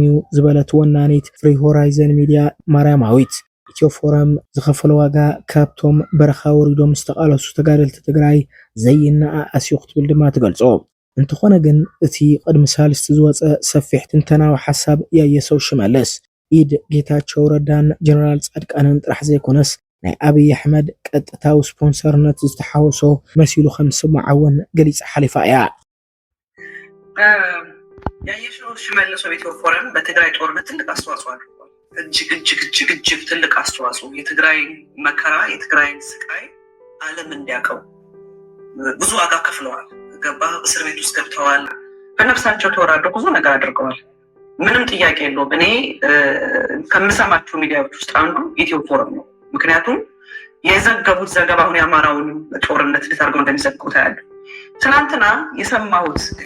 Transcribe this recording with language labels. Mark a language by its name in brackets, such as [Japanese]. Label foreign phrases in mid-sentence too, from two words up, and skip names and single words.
[Tigrinya] እዩ ዝበለት ወናኒት ፍሪ ሆራይዘን ሚድያ ማርያማዊት ኢትዮ ፎረም ዝኸፈለ ዋጋ ካብቶም በረኻ ወሪዶም ዝተቃለሱ ተጋደልቲ ትግራይ ዘይነኣኣስዩ ክትብል ድማ ትገልጾ። እንተኾነ ግን እቲ ቅድሚ ሳልስቲ ዝወፀ ሰፊሕ ትንተናዊ ሓሳብ ያየሰው ሽመልስ ኢድ ጌታቸው ረዳን ጀነራል ጻድቃንን ጥራሕ ዘይኮነስ ናይ ኣብይ ኣሕመድ ቀጥታዊ ስፖንሰርነት ዝተሓወሶ መሲሉ ከም ስምዓውን ገሊጽ ሓሊፋ እያ። [Amharic] ያየሰው ሽመልስ ኢትዮ ፎረም በትግራይ ጦርነት ትልቅ አስተዋጽኦ አድርጓል። እጅግ ትልቅ አስተዋጽኦ የትግራይ መከራ የትግራይን ስቃይ ዓለም እንዲያውቀው ብዙ ዋጋ ከፍለዋል። ገባ እስር ቤት ውስጥ ገብተዋል። በነፍሳቸው ተወራርደው ብዙ ነገር አድርገዋል። ምንም ጥያቄ የለውም። እኔ ከምሰማቸው ሚዲያዎች ውስጥ አንዱ ኢትዮ ፎረም ነው። ምክንያቱም የዘገቡት ዘገባ አሁን የአማራውን ጦርነት እንዴት አድርገው እንደሚዘግቡ ታያለህ። ትናንትና የሰማሁት